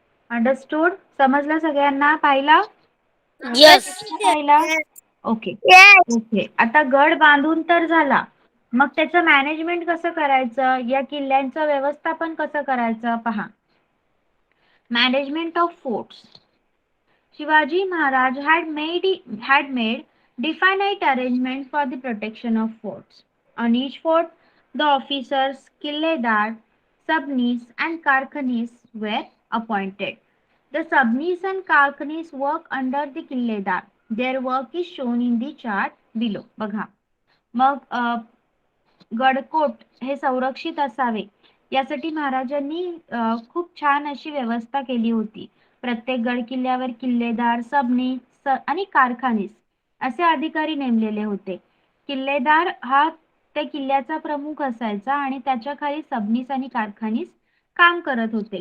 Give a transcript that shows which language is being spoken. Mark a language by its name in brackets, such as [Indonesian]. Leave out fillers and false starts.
[Marathi] Understood? समजलं सगळ्यांना? पाहिला? [English] Yes. [Marathi] पाहिला? Okay okay. आता गड बांधून तर झाला, मग त्याचं मॅनेजमेंट कसं करायचं, या किल्ल्यांचं व्यवस्थापन कसं करायचं पहा. [English] Management of forts. Shivaji Maharaj had made definite arrangements for the protection of forts. On each fort, the officers, killedar, subnis, and karkhanis were appointed. The subnis and karkhanis work under the killedar. Their work is shown in the chart below. [Marathi] बघा. मग गडकोट हे संरक्षित असावे यासाठी महाराजांनी खूप छान अशी व्यवस्था केली होती. प्रत्येक गड किल्ल्यावर किल्लेदार, सबनीस आणि कारखानीस असे अधिकारी नेमलेले होते. किल्लेदार हा त्या किल्ल्याचा प्रमुख असायचा आणि त्याच्या खाली सबनीस आणि कारखानीस काम करत होते.